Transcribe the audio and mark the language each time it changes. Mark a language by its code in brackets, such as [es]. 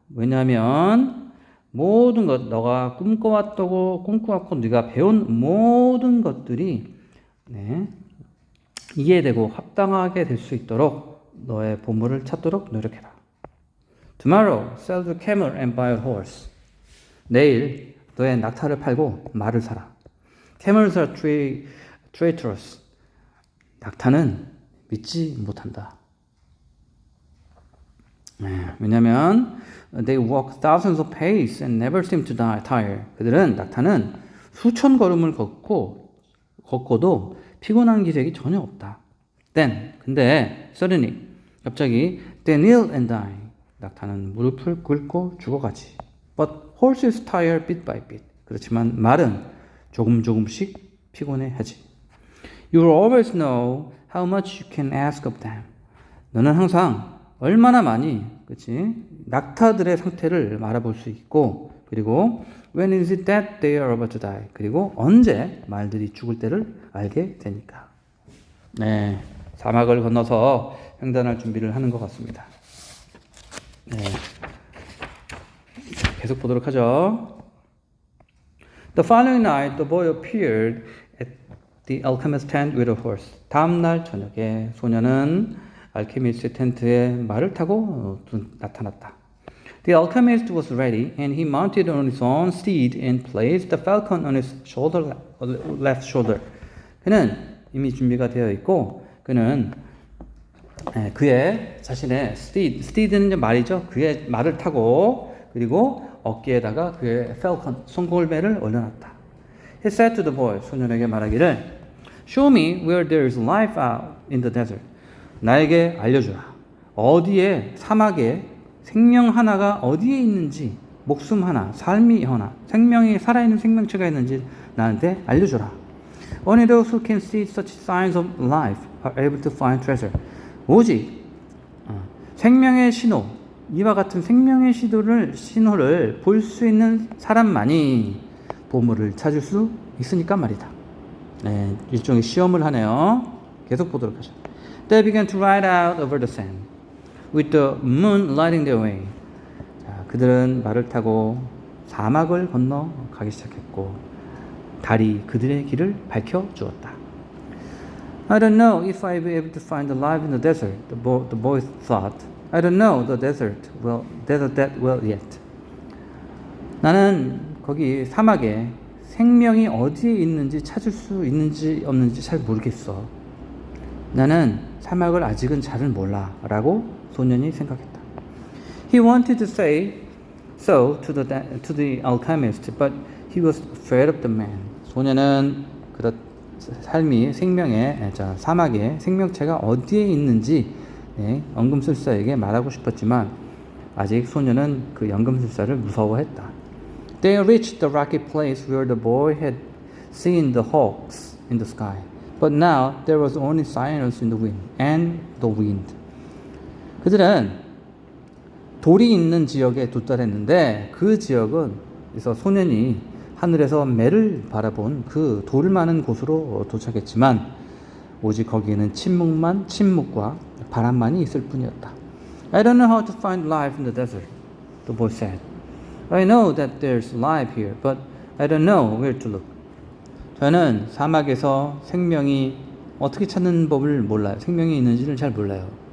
[ko] 왜냐하면 모든 것, 너가 꿈꿔왔고 네가 배운 모든 것들이 이해되고 합당하게 될 수 있도록 너의 보물을 찾도록 노력해라. [en] Tomorrow, sell the camel and buy a horse. [ko] 내일 너의 낙타를 팔고 말을 사라. [en] Camels are traitorous. [ko] 낙타는 믿지 못한다. 왜냐하면 [en] they walk thousands of paces and never seem to tire. [ko] 낙타는 수천 걸음을 걷고도 피곤한 기색이 전혀 없다. 근데 [en] suddenly [ko] 갑자기 [en] they kneel and die. [ko] 낙타는 무릎을 꿇고 죽어가지. [en] But horses tire bit by bit. [ko] 그렇지만 말은 조금씩 피곤해하지. [en] You will always know how much you can ask of them. [ko] 너는 항상 얼마나 많이, 그렇지? 낙타들의 상태를 알아볼 수 있고, 그리고 [en] when is it that they are about to die? [ko] 그리고 언제 말들이 죽을 때를 알게 되니까. 네, 사막을 건너서 횡단할 준비를 하는 것 같습니다. 네, 계속 보도록 하죠. [en] The following night, the boy appeared at the alchemist's tent with a horse. [ko] 다음 날 저녁에 소년은 알케미스트 텐트에 말을 타고 나타났다. [en] The alchemist was ready, and he mounted on his own steed and placed the falcon on his left shoulder. [ko] 그는 이미 준비가 되어 있고, 그는 그의 자신의 steed는 말이죠. 그의 말을 타고 그리고 어깨에다가 그의 falcon, 송골매를 올려놨다. [en] He said to the boy, [ko] 소년에게 말하기를 [en] Show me where there is life out in the desert. [ko] 나에게 알려주라. 어디에 사막에 생명 하나가 어디에 있는지, 목숨 하나, 삶이 하나, 생명이 살아있는 생명체가 있는지 나한테 알려주라. [en] Only those who can see such signs of life are able to find treasure. [ko] 오직 생명의 신호, 이와 같은 생명의 신호를 볼 수 있는 사람만이 보물을 찾을 수 있으니까 말이다. 네, 일종의 시험을 하네요. 계속 보도록 하죠. [en] They began to ride out over the sand, with the moon lighting their way. [ko] 자, 그들은 말을 타고 사막을 건너 가기 시작했고, 달이 그들의 길을 밝혀 주었다. [en] I don't know if I'll be able to find alive in the desert, the boy thought. I don't know the desert that well yet. [ko] 나는 거기 사막에 생명이 어디에 있는지 찾을 수 있는지 없는지 잘 모르겠어. 나는 사막을 아직은 잘 몰라 라고 소년이 생각했다. [en] He wanted to say so to the alchemist, but he was afraid of the man. [ko] 소년은 삶이 생명의 사막에 생명체가 어디에 있는지 연금술사에게 말하고 싶었지만 아직 소년은 그 연금술사를 무서워했다. [en] They reached the rocky place where the boy had seen the hawks in the sky, but now there was only silence in the wind and the wind. [ko] 그들은 돌이 있는 지역에 도달했는데 그 지역은 그래서 소년이 하늘에서 매를 바라본 그 돌 많은 곳으로 도착했지만 오직 거기에는 침묵과 바람만이 있을 뿐이었다. [en] I don't know how to find life in the desert, the boy said. I know that there's life here, but I don't know where to look. [ko] 저는 사막에서 생명이 어떻게 찾는 법을 몰라요. 생명이 있는지를 잘 몰라요.